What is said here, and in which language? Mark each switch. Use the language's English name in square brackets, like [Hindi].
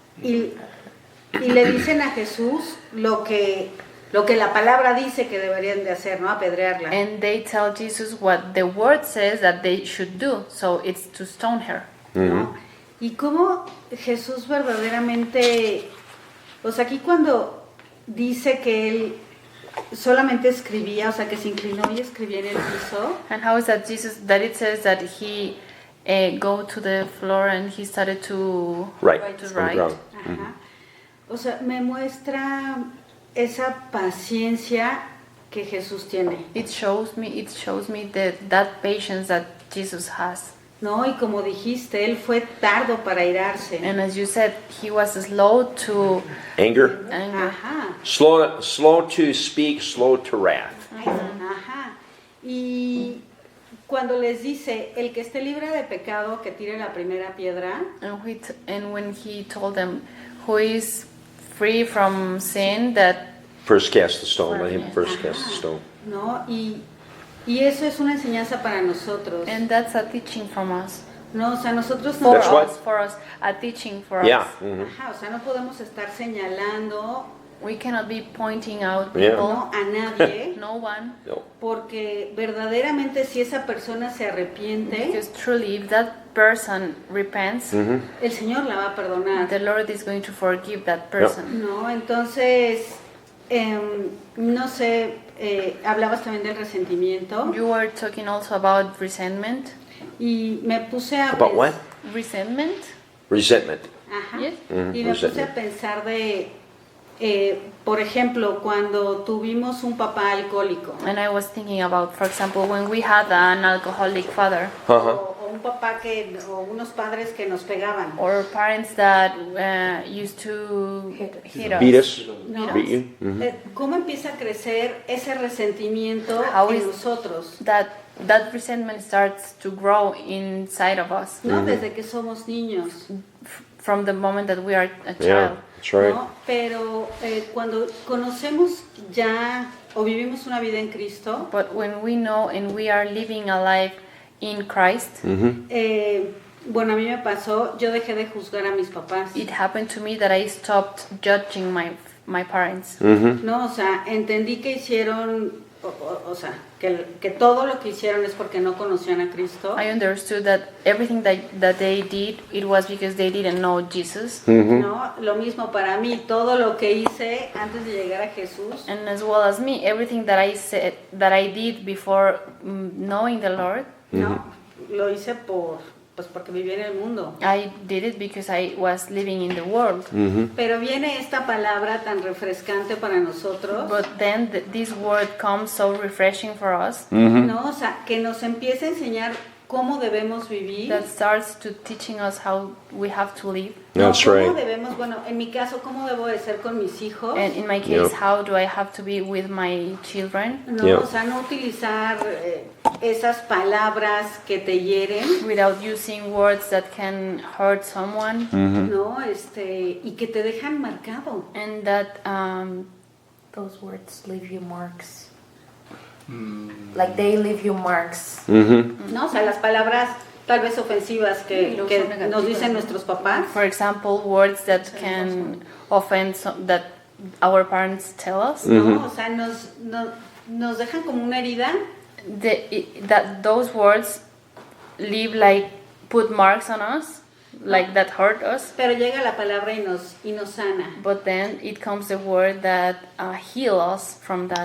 [Spanish] y le dicen a Jesús lo que la palabra dice que deberían de hacer, ¿no? Apedrearla. [English] And they tell Jesus what the word says that they should do, so it's to stone her. [Spanish] ¿No? Y cómo Jesús verdaderamente, o sea, aquí cuando dice que él solamente escribía, o sea, que se inclinó y escribía en el piso. [English] And how is that Jesus, that it says that he go to the floor and he started to Right. to On the write? ground. Ajá. [Spanish] O sea, me muestra esa paciencia que Jesús tiene, [English] It shows me that patience that Jesus has. [Spanish] ¿no? Y como dijiste, él fue tardo para irarse. [English] And as you said, he was slow to Anger. anger. Ajá. Slow to speak, slow to wrath. Ajá. [Spanish] Y cuando les dice, el que esté libre de pecado, que tire la primera piedra, [English] And when he told them, who is free from sin, that First cast the stone. Let him first cast the stone. [Spanish] ¿no? Y eso es una enseñanza para nosotros, [English] and that's a teaching from us. [Spanish] ¿no? O sea, nosotros [English] For That's what- for us, a teaching for Yeah. us. [Spanish] Ajá, o sea, no podemos estar señalando, [English] We cannot be pointing out Yeah. people, [Spanish] ¿no? A nadie, [English] no one, No. [Spanish] porque verdaderamente si esa persona se arrepiente, [English] because truly, if that person repents, [Spanish] el Señor la va a perdonar, [English] the Lord is going to forgive that person. [Spanish] ¿no? Entonces, no sé, hablabas también del resentimiento [English] You were talking also about resentment. [Spanish] y me puse a [English] About what? Resentment? Resentment. Ajá. Yes. [Spanish] Y me puse a [English] Resentment. [Spanish] pensar de, por ejemplo, cuando tuvimos un papá alcohólico [English] And I was thinking about, for example, when we had an alcoholic father [Spanish] o un papá o unos padres que nos pegaban, [English] or parents that used to hit us. Beat us. [Spanish] ¿no? [English] Beat you. [Spanish] ¿Cómo empieza a crecer ese resentimiento [English] How [Spanish] en [English] is- [Spanish] nosotros? [English] That resentment starts to grow inside of us [Spanish] ¿No? Desde que somos niños, [English] from the moment that we are a Yeah, child. that's right. [Spanish] ¿no? Pero cuando conocemos ya o vivimos una vida en Cristo, [English] But when we know and we are living a life in Christ, [Spanish] bueno, a mí me pasó, yo dejé de juzgar a mis papás, [English] it happened to me that I stopped judging my parents. [Spanish] ¿no? O sea, entendí que hicieron, o sea, que todo lo que hicieron es porque no conocían a Cristo, [English] I understood that everything that they did, it was because they didn't know Jesus. [Spanish] ¿no? Lo mismo para mí, todo lo que hice antes de llegar a Jesús, [English] And as well as me, everything that I said, that I did before knowing the Lord, [Spanish] ¿no? Lo hice porque viví en el mundo. [English] I did it because I was living in the world. [Spanish] Pero viene esta palabra tan refrescante para nosotros, [English] But then this word comes so refreshing for us [Spanish] ¿no? O sea, que nos empieza a enseñar cómo debemos vivir. [English] that starts to teaching us how we have to live. [Spanish] No, [English] That's [Spanish] cómo [English] right. [Spanish] debemos, bueno, en mi caso, cómo debo de ser con mis hijos. [English] And in my case, Yep. how do I have to be with my children [Spanish] No, [English] Yeah. [Spanish] o sea, no utilizar esas palabras que te hieren, [English] without using words that can hurt someone [Spanish] ¿no? Y que te dejan marcado. [English] and that Those words leave you marks. Like they leave you marks. [Spanish] ¿No? O sea, las palabras tal vez ofensivas que nos dicen nuestros papás, [English] for example, words that can offend that our parents tell us, [Spanish] ¿no? O sea, nos dejan como una herida, [English] that those words leave like put marks on us, like that hurt us. [Spanish] pero llega la palabra y nos sana, [English] But then it comes the word that heal us from that.